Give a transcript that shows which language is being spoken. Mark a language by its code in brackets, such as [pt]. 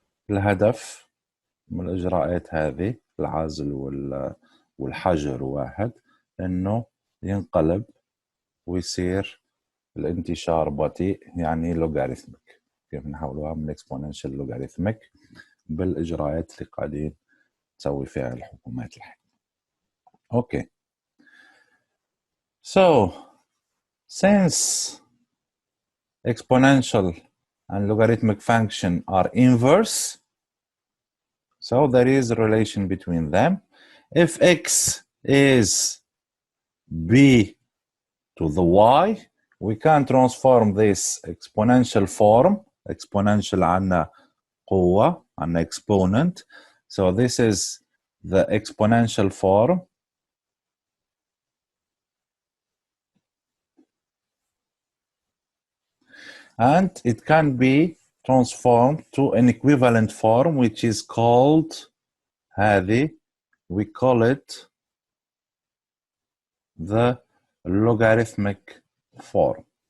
[ar] الهدف من الإجراءات هذه العزل والحجر واحد، إنه ينقلب ويصير الانتشار بطيء، يعني لوغاريثميك. كيف نحولوها من exponential لوغاريثميك بالإجراءات اللي قاعدين تسوي فيها الحكومات الحين. [en] Okay. So, since exponential and logarithmic function are inverse, so there is a relation between them. If x is b to the y, we can transform this exponential form. [ar] Exponential عنا قوة، عنا exponent. [en] So this is the exponential form. And it can be transformed to an equivalent form, which is called هذه, we call it the logarithmic form.